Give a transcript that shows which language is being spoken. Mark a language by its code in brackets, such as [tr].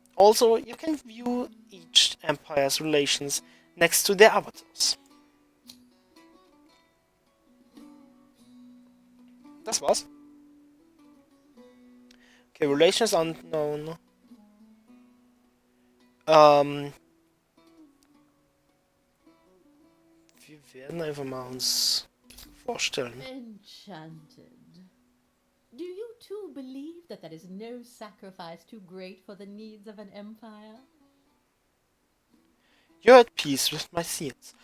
[en] Also, you can view each empire's relations next to their avatars. [de] Das war's. [en] Okay, relations unknown. [de] Wir werden einfach mal uns vorstellen. [en] Enchanted. Do you too believe that there is no sacrifice too great for the needs of an empire? You're at peace with my scenes.